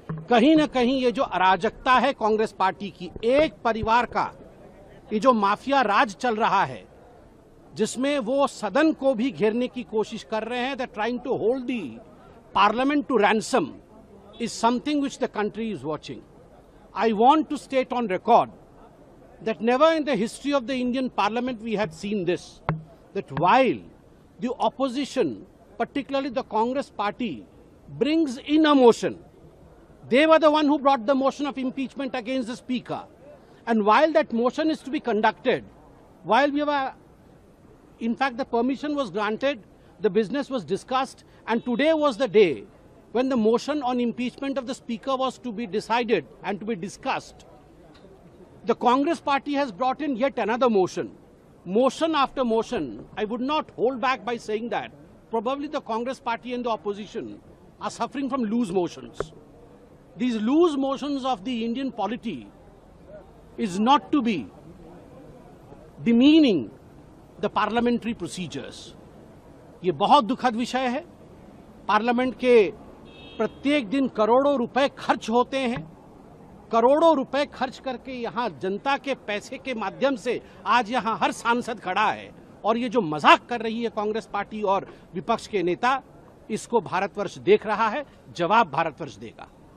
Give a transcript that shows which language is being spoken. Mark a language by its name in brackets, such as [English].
[Hindi] कहीं ना कहीं ये जो अराजकता है कांग्रेस पार्टी की, एक परिवार का ये जो माफिया राज चल रहा है, जिसमें वो सदन को भी घेरने की कोशिश कर रहे हैं, [English] They trying to hold the parliament to ransom, is something which the country is watching. I want to state on record that never in the history of the Indian Parliament we had seen this, that while the opposition, particularly the Congress party, brings in a motion, they were the one who brought the motion of impeachment against the Speaker. And while that motion is to be conducted, while we were, in fact, the permission was granted, the business was discussed, and today was the day when the motion on impeachment of the Speaker was to be decided and to be discussed. The Congress party has brought in yet another motion. Motion after motion, I would not hold back by saying that probably the Congress party and the opposition are suffering from loose motions. These loose motions of the Indian polity is not to be demeaning the parliamentary procedures. [Hindi] ये बहुत दुखद विषय है। Parliament के प्रत्येक दिन करोड़ों रुपए खर्च होते हैं, करोड़ों रुपए खर्च करके यहाँ जनता के पैसे के माध्यम से आज यहाँ हर सांसद खड़ा है, और ये जो मजाक कर रही है कांग्रेस पार्टी और विपक्ष के नेता, इसको भारतवर्ष देख रहा है, जवाब भारतवर्ष देगा।